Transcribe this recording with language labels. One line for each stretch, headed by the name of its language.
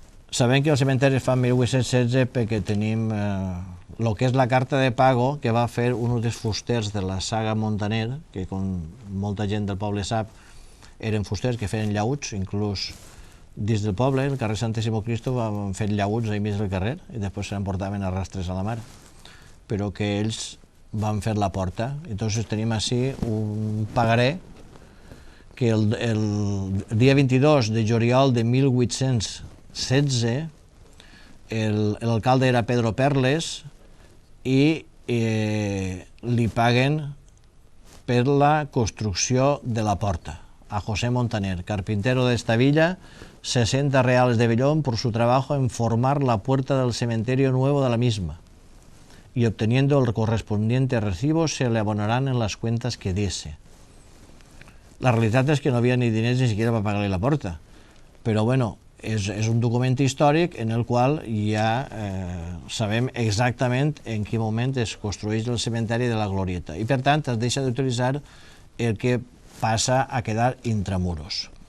Catalan: Sabem que el cementeri es fa en 1816 perquè tenim el que és la carta de pago que va fer un dels fusters de la saga Montaner, que com molta gent del poble sap, eren fusters que feien llauts, inclús dins del poble, el carrer Santíssimo Cristo, van fer llauts al mig del carrer i després se n'emportaven a rastres a la mar, però que ells van fer la porta. Entonces tenim així un pagaré que el dia 22 de juliol de 1816 l'alcalde era Pedro Perles i li paguen per la construcció de la porta a
Spanish: José Montaner, carpintero de esta villa, 60 reales de vellón por su trabajo en formar la puerta del cementerio nuevo de la misma, y obteniendo el correspondiente recibo se le abonarán en las cuentas que diese.
Catalan: La realitat és que no havia ni diners ni siquiera per pagar-li la porta, però bueno, és un document històric en el qual ja sabem exactament en quin moment es construeix el cementeri de la Glorieta i per tant es deixa d'utilitzar el que passa a quedar intramuros.